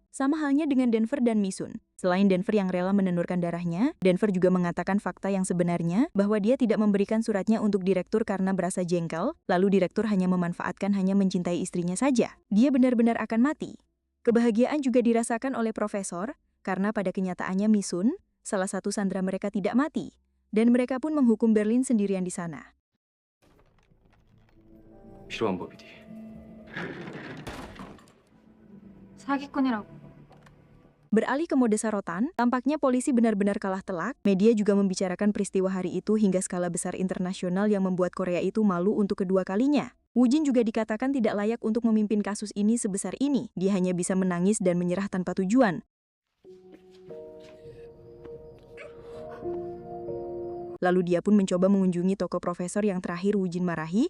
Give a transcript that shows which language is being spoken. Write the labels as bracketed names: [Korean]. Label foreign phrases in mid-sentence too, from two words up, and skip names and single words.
[Indonesian] Sama halnya dengan Denver dan Misun. Selain Denver yang rela menenurkan darahnya, Denver juga mengatakan fakta yang sebenarnya bahwa dia tidak memberikan suratnya untuk direktur karena berasa jengkel, lalu direktur hanya memanfaatkan hanya mencintai istrinya saja. Dia benar-benar akan mati. Kebahagiaan juga dirasakan oleh Profesor, karena pada kenyataannya Misun, salah satu sandera mereka tidak mati, dan mereka pun menghukum Berlin sendirian di sana. [Korean] 필요한 법이디. 사기꾼이라고. [Indonesian] Beralih ke mode sarotan, tampaknya polisi benar-benar kalah telak. Media juga membicarakan peristiwa hari itu hingga skala besar internasional yang membuat Korea itu malu untuk kedua kalinya. Wujin juga dikatakan tidak layak untuk memimpin kasus ini sebesar ini. Dia hanya bisa menangis dan menyerah tanpa tujuan. Lalu dia pun mencoba mengunjungi toko Profesor yang terakhir Wujin marahi.